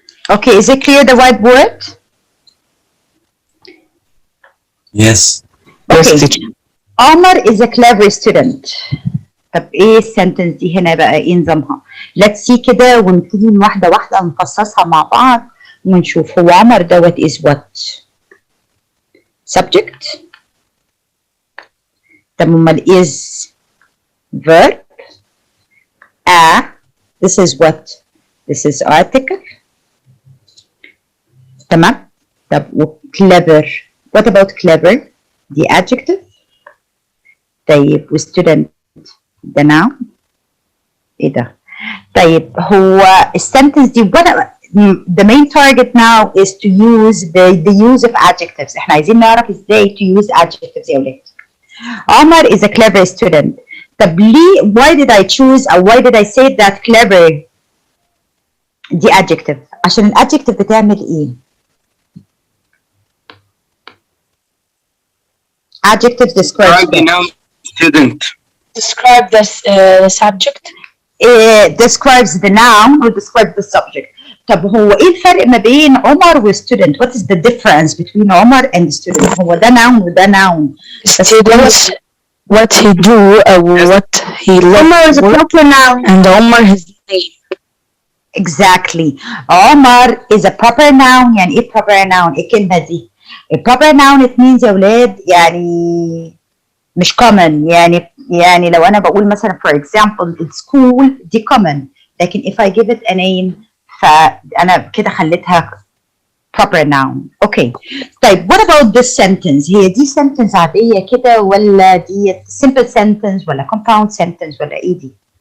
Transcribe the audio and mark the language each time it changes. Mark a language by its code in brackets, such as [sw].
[en] Okay, is it clear the whiteboard? Yes. Okay. Omar is a clever student. [ar] طب ايه السنتنس دي هنا بقى ايه نظامها؟ [en] Let's see [ar] كده ونبتدي واحدة واحدة نفصصها مع بعض ونشوف هو عمر دوت [en] is what؟ Subject. [ar] طب امال [en] is verb. This is what? This is article. [ar] تمام؟ طب و clever. [en] What about clever? The adjective. طيب و student the noun. [ar] ايه ده؟ طيب هو السنتنس دي [en] the main target now is to use the use of adjectives. [ar] احنا عايزين نعرف ازاي [en] to use adjectives [ar] يا ولاد. [en] Omar is a clever student. [ar] طب ليه [en] why did I choose or why did I say that clever دي adjective؟ [ar] عشان الادجكتيف بتعمل ايه؟ [en] Adjectives describe the noun student. Describe the subject. Describes the noun or describes the subject. [ar] طب هو ايه الفرق ما بين عمر و student؟ [en] What is the difference between عمر and student؟ [ar] هو ده noun وده noun. [en] Students, what he do or what he loves. Omar is a proper noun. And Omar his name. Exactly. Omar is a proper noun. [ar] يعني ايه proper noun؟ ايه الكلمة دي؟ [en] A proper noun it means [ar] يا ولاد يعني مش common. يعني لو انا بقول مثلا [en] for example [ar] school دي common، لكن [en] if I give it a name [ar] فانا كده خليتها proper noun. [en] Okay. [ar] طيب [en] what about this sentence؟ [ar] هي دي sentence عادية كده ولا دي simple sentence ولا compound sentence ولا ايه دي؟